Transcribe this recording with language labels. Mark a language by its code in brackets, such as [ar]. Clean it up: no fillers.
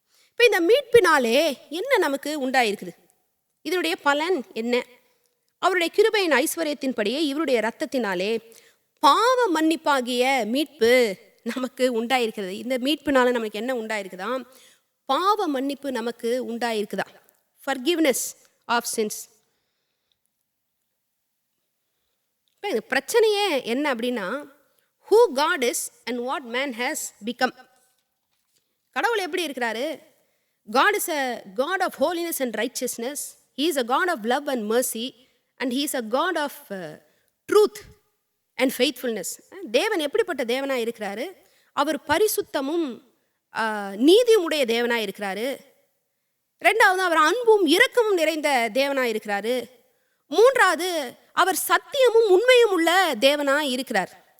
[ta] இப்போ இந்த மீட்பினாலே என்ன நமக்கு உண்டாயிருக்குது? இதனுடைய பலன் என்ன? அவருடைய கிருபையின் ஐஸ்வர்யத்தின்படியே இவருடைய இரத்தத்தினாலே பாவ மன்னிப்பாகிய மீட்பு நமக்கு உண்டாயிருக்கிறது. இந்த மீட்பினால நமக்கு என்ன உண்டாயிருக்குதா? பாவ மன்னிப்பு நமக்கு உண்டாயிருக்குதா? [en] forgiveness of sins. [ta] இப்போ இந்த பிரச்சனையே என்ன அப்படின்னா, [en] who God is and what man has become. [ta] கடவுள் எப்படி இருக்கிறாரு? [en] God is a God of holiness and righteousness. He is a God of love and mercy, and he is a God of truth and faithfulness. [ta] தேவன் எப்படிப்பட்ட தேவனாக இருக்கிறாரு? அவர் பரிசுத்தமும் நீதியும் உடைய தேவனாக இருக்கிறாரு. ரெண்டாவது, அவர் அன்பும் இரக்கமும் நிறைந்த தேவனாக இருக்கிறாரு. மூன்றாவது, அவர் சத்தியமும் உண்மையும் உள்ள தேவனாக இருக்கிறார்.